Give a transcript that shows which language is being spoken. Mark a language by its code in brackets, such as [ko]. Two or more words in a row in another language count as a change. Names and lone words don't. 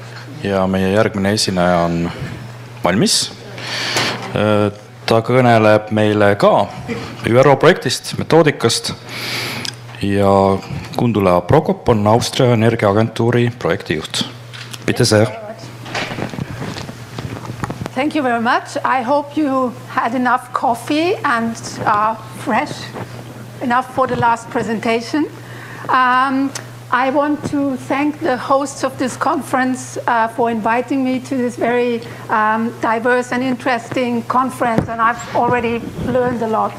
[et] ja meie järgmine esineja on valmis. Ta kõneleb meile ka ÜRO projektist, metoodikast ja Gundula Prokop on Austria Energiaagentuuri projektijuht. [de] Bitte sehr. [en] Thank you very much. I hope you had enough coffee and are fresh enough for the last presentation. I want to thank the hosts of this conference for inviting me to this very diverse and interesting conference, and I've already learned a lot.